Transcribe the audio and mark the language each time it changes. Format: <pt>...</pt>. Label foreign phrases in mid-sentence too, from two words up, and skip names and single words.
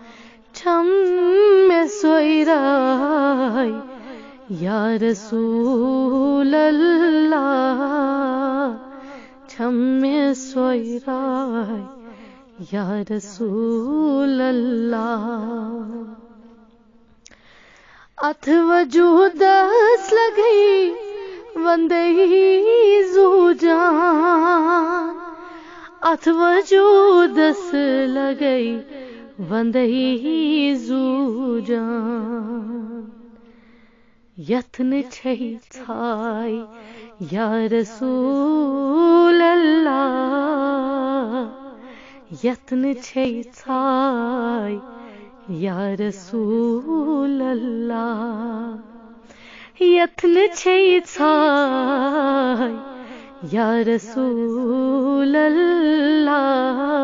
<ks>چھمے سوئی رائی</ks> <ar>یا رسول اللہ</ar> <ks>چھمے سوئی رائی</ks> <ar>یا رسول اللہ</ar> <ks>اتھ وجودس لگئی وندئی زو جان اتھ وجودس لگئی وندئی زو جان یتن چھئی چھائی</ks> <ar>یا رسول اللہ</ar> <ks>یتن چھئی چھائی</ks> <ar>یا رسول اللہ</ar> <ks>یتن چھئی چھائی</ks> <ar>یا رسول اللہ</ar>